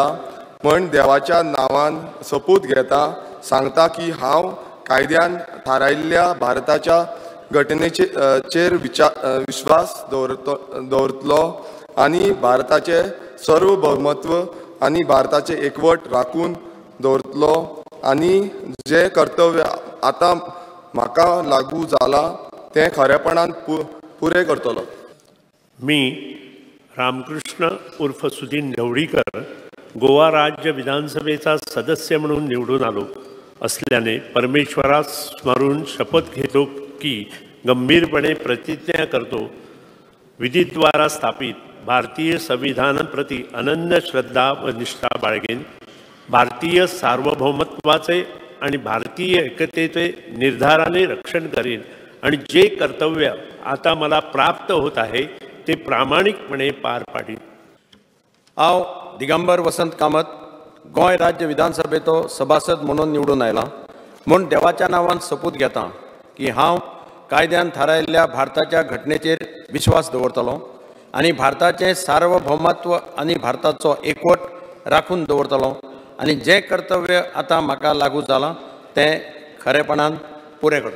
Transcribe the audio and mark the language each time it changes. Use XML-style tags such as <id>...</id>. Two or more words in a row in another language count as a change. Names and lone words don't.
<kok>म्हण देवाच्या नांवान शपथ घेता सांगता की हांव कायद्यान थारायल्ल्या भारताच्या घटनेचेर विश्वास दवरतलो आनी भारताचे सार्वभौमत्व आनी भारताचे एकवट राखून दवरतलो आनी जे कर्तव्य आतां म्हाका लागू जालां तें खरेपणान पुरे करतलो.</kok> <mr>मी रामकृष्ण उर्फ सुदीन ढवळीकर गोवा राज्य विधानसभेचा सदस्य म्हणून निवडून आलो असल्याने परमेश्वरास स्मरून शपथ घेतो की गंभीरपणे प्रतिज्ञा करतो विधीद्वारा स्थापित भारतीय संविधानाप्रती अनन्य श्रद्धा व निष्ठा बाळगेन. भारतीय सार्वभौमत्वाचे आणि भारतीय एकतेचे निर्धाराने रक्षण करेन आणि जे कर्तव्य आता मला प्राप्त होत आहे ते प्रामाणिकपणे पार पाडीन.</mr> <kok>हांव दिगंबर वसंत कामत गोंय राज्य विधानसभेचो सभासद म्हणून निवडून आयला. म्हूण देवाच्या नांवान शपथ घेता की हांव कायद्यान थारायल्ल्या भारताच्या घटनेचेर विश्वास दवरतलों आनी भारताचें सार्वभौमत्व आनी भारताचो एकवट राखून दवरतलों आनी जें कर्तव्य आतां म्हाका लागू जालां तें खरेपणान पुरे करतलो.</kok>